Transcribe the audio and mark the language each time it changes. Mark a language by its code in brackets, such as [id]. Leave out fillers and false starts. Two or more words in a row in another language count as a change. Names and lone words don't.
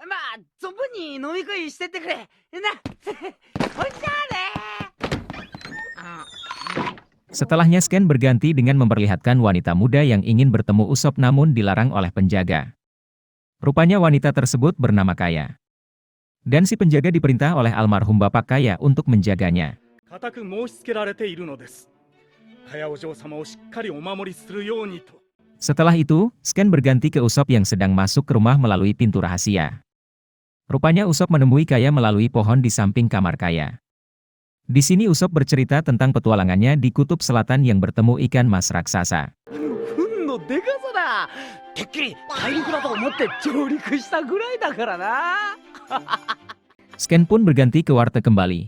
[id] Setelahnya Scan berganti dengan memperlihatkan wanita muda yang ingin bertemu Usopp namun dilarang oleh penjaga. Rupanya wanita tersebut bernama Kaya. Dan si penjaga diperintah oleh almarhum bapak Kaya untuk menjaganya. [ja] 固く申し付けられているのです。かやお嬢様をしっかりお守りするようにと。 [id] Setelah itu, Scan berganti ke Usop yang sedang masuk ke rumah melalui pintu rahasia. Rupanya Usop menemui Kaya melalui pohon di samping kamar Kaya. Di sini Usop bercerita tentang petualangannya di kutub selatan yang bertemu ikan mas raksasa. Scan pun berganti ke warteg kembali.